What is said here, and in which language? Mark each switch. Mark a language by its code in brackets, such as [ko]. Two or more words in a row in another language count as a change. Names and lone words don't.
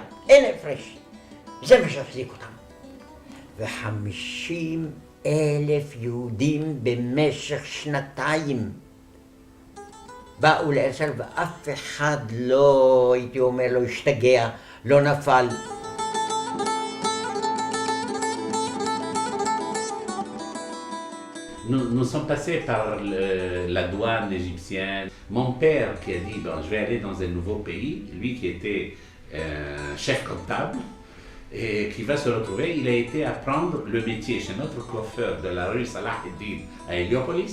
[he] אין הפרש. זה מה שהחזיק אותם. 50,000 יהודים במשך שנתיים באו לארץ ישראל, ואף אחד לא, הייתי אומר, לא השתגע, לא נפל. [fr] Nous sommes passés par la douane égyptienne. Mon père qui a dit, bon, je vais aller dans un nouveau pays, lui qui était chef comptable, et qui va se retrouver, il a été apprendre le métier chez notre coiffeur de la rue Salah Eddin à Héliopolis.